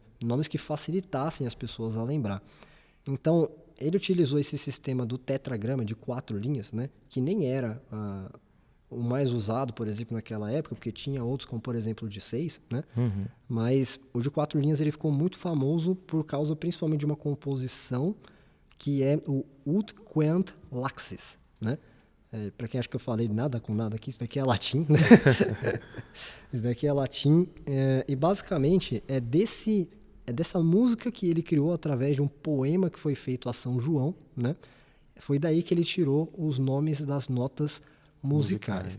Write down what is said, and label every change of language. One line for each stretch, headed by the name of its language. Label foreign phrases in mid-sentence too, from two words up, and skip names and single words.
Portuguese: Nomes que facilitassem as pessoas a lembrar. Então, ele utilizou esse sistema do tetragrama de 4 linhas, né? Que nem era o mais usado, por exemplo, naquela época, porque tinha outros, como por exemplo o de 6, né? Mas o de 4 linhas ele ficou muito famoso por causa principalmente de uma composição que é o
Latin: ut quant laxis,
Portuguese: né? Para quem acha que eu falei nada com nada aqui, isso daqui é latim, né? Isso daqui é latim, e basicamente é dessa música que ele criou através de um poema que foi feito a São João, né? Foi daí que ele tirou os nomes das notas musicais.